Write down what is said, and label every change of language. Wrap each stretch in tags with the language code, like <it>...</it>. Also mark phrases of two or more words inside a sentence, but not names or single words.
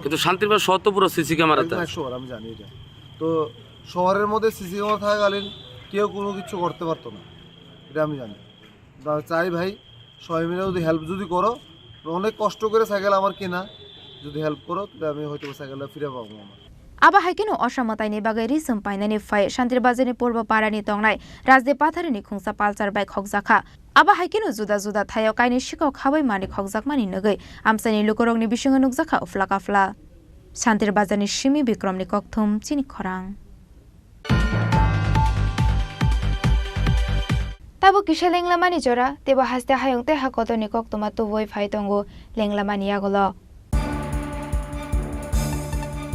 <bn>কিন্তু শান্তির বাজার শহর তো পুরো সিসি ক্যামেরাতে আছে। 100% আমি জানি এটা। তো শহরের মধ্যে সিসি ক্যামেরা থাকাকালীন কেউ কোনো কিছু করতে পারতো না, এটা আমি জানি। চাই ভাই সবাই মিলে যদি হেল্প যদি করো, অনেক কষ্ট করে সাইকেল আমার কেনা, যদি হেল্প করো তাহলে আমি হয়তো সাইকেলটা ফিরে পাবো আমার।</bn> <trp>Aba Haikinu Oshamotaini Bagai Risum Painani Fai Shantir Bazani Purba Parani Tongnai Razde Patharini Khungsa Palsar by Khokjaka Aba Haikinu Zuda Zuda Thayo Kaini Shiko Khawai Mani Khokjakmani Nagai Amsani Lukorongni Bishunga Nukjaka Uflakafla Shantir Bazani Shimi Bikromni Kokthum Chini Khorang Tabo Kisha Lenglamani Jora Teba Haste Hayongte Hakotoni Koktuma Tuvoi Faitongo Lenglamani Yagolo</trp>